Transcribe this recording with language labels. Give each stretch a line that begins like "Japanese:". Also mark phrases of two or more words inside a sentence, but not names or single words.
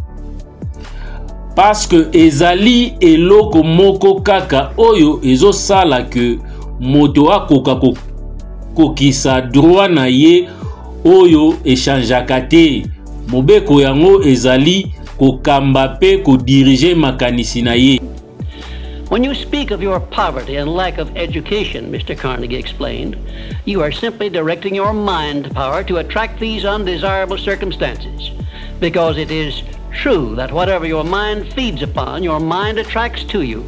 French: parce que
Lingala: ezali eloko moko kaka oyo ezosala ke moto akoka kokisa droit na ye oyo echangeaka te. Mobeko yango ezali kokamba pe kodirige makanisi na ye.
English: When you speak of your poverty and lack of education, Mr. Carnegie explained, you are simply directing your mind power to attract these undesirable circumstances, because it is true that whatever your mind feeds upon, your mind attracts to you.